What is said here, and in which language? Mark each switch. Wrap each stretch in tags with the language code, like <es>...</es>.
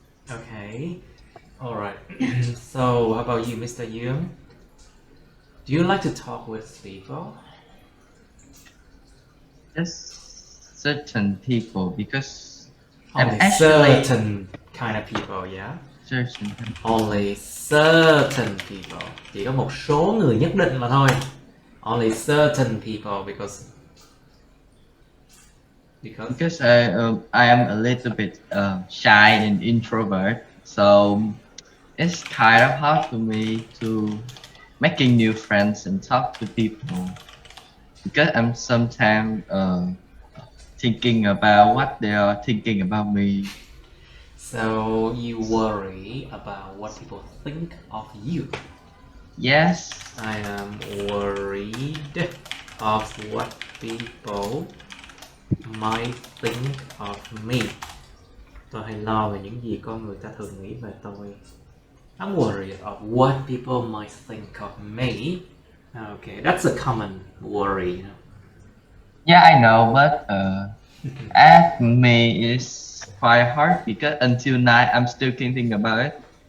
<en>Okay. Alright. So, how about you, Mr. Young? Do you like to talk with people? Just certain people, because Only I'm actually certain kind of people, yeah? certain. Only certain people.</en> <vi>Chỉ có một số người nhất định mà thôi.</vi> <en>Only certain people because Because I am a little bit shy and introvert, so it's kind of hard for me to making new friends and talk to people, because I'm sometimes thinking about what they are thinking about me. So you worry about what people think of you. Yes, I am worried of what people might think of me.</en> <vi>Tôi hay lo về những gì con người ta thường nghĩ về tôi.</vi> <en>I'm worried of what people might think of me. Okay, that's a common worry, you know. yeah, I know, but at me is quite hard, because until now I'm still thinking about it.</en>